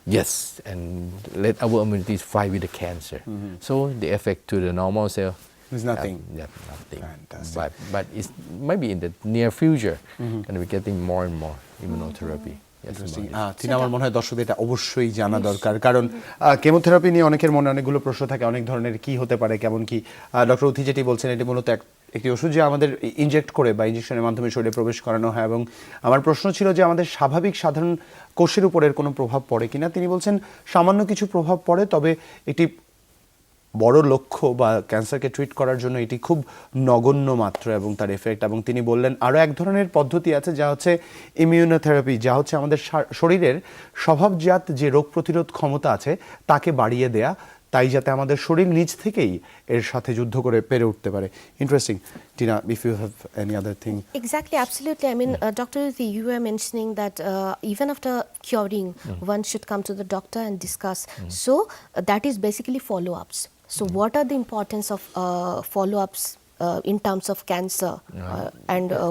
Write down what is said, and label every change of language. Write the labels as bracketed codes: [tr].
[en] Yes, and let our immunity fight with the cancer. So the effect to the normal cell There's nothing. nothing. Fantastic. But it's maybe in the near future, and we're getting more and more immunotherapy. Yes, Interesting. about it. [bn] তিনি আমার মনে হয় দর্শকদের এটা অবশ্যই জানা দরকার, কারণ কেমোথেরাপি নিয়ে অনেকের মনে অনেকগুলো প্রশ্ন থাকে, অনেক ধরনের কি হতে পারে, কেমন কি। ডক্টর উথি যেটি বলছেন, এটি মূলত একটি ওষুধ যে আমাদের ইনজেক্ট করে বা ইনজেকশনের মাধ্যমে শরীরে প্রবেশ করানো হয়, এবং আমার প্রশ্ন ছিল যে আমাদের স্বাভাবিক সাধারণ কোষের উপর এর কোনো প্রভাব পড়ে কিনা। তিনি বলছেন সামান্য কিছু প্রভাব পড়ে, তবে এটি বড় লক্ষ্য বা ক্যান্সারকে ট্রিট করার জন্য এটি খুব নগণ্য মাত্র এবং তার এফেক্ট। এবং তিনি বললেন আরও এক ধরনের পদ্ধতি আছে যা হচ্ছে ইমিউনোথেরাপি, যা হচ্ছে আমাদের শরীরের স্বভাবজাত যে রোগ প্রতিরোধ ক্ষমতা আছে তাকে বাড়িয়ে দেয়া, তাই যাতে আমাদের শরীর নিজ থেকেই এর সাথে যুদ্ধ করে পেরে উঠতে পারে। [en] Interesting. Tina, if you have any other thing. Exactly, absolutely. I mean, Dr. Uthi, you were mentioning that even after curing, one should come to the doctor and discuss. So that is basically follow-ups. So what are the importance of follow-ups in terms of cancer and